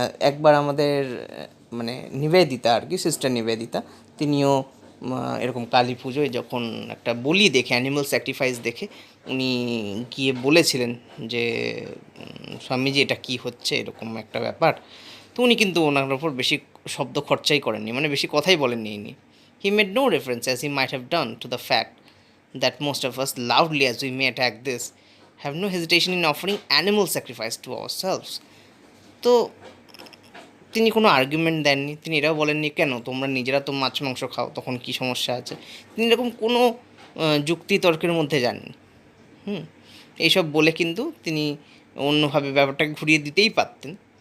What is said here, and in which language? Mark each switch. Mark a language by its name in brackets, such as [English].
[Bangla] একবার আমাদের মানে নিবেদিতা আর কি, সিস্টার নিবেদিতা, তিনিও এরকম কালী পুজোয় যখন একটা বলি দেখে, অ্যানিমাল স্যাক্রিফাইস দেখে উনি গিয়ে বলেছিলেন যে স্বামীজি এটা কি হচ্ছে, এরকম একটা ব্যাপার। তো উনি কিন্তু ওনার ওপর বেশি শব্দ খরচাই করেননি, মানে বেশি কথাই বলেননি ইনি। [English] He made no reference, as he might have done, to the fact that most of us, loudly as we may attack this, have no hesitation in offering animal sacrifice to ourselves. [Bangla] তো তিনি কোনো argument দেননি, তিনি এটাও বলেননি কেন তোমরা নিজেরা তো মাছ মাংস খাও, তখন কী সমস্যা আছে। তিনি এরকম কোনো যুক্তি তর্কের মধ্যে যাননি। এইসব বলে কিন্তু তিনি অন্যভাবে ব্যাপারটাকে ঘুরিয়ে দিতেই পারতেন।